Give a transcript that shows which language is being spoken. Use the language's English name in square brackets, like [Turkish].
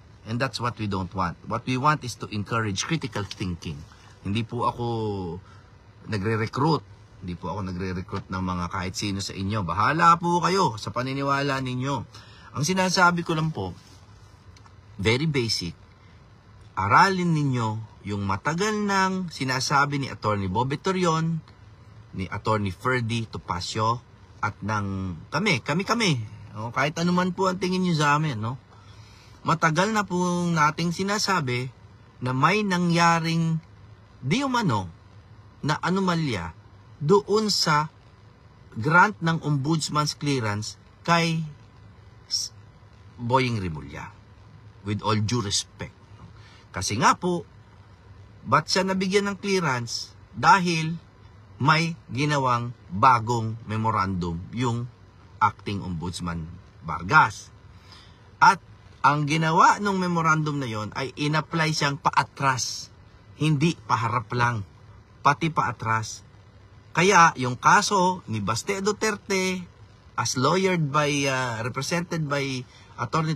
[English] And that's what we don't want. What we want is to encourage critical thinking. [Filipino] Hindi po ako nagre-recruit. Hindi po ako nagre-recruit ng mga kahit sino sa inyo. Bahala po kayo sa paniniwala ninyo. Ang sinasabi ko lang po, [English] very basic, [Filipino] aralin ninyo yung matagal nang sinasabi ni Attorney Bobby Torion, ni Attorney Ferdy Topacio, at ng kami. No? Kahit anuman po ang tingin nyo sa amin, no? Matagal na po nating sinasabi na may nangyaring di umano na anomalya doon sa grant ng ombudsman's clearance kay Boying Remulla. [English] With all due respect. [Filipino] Kasi nga po, ba't siya nabigyan ng clearance? Dahil may ginawang bagong memorandum yung Acting Ombudsman Vargas. At ang ginawa ng memorandum na yon ay in-apply siyang paatras. Hindi paharap lang, pati paatras. Kaya yung kaso ni Baste Duterte as represented by Atty.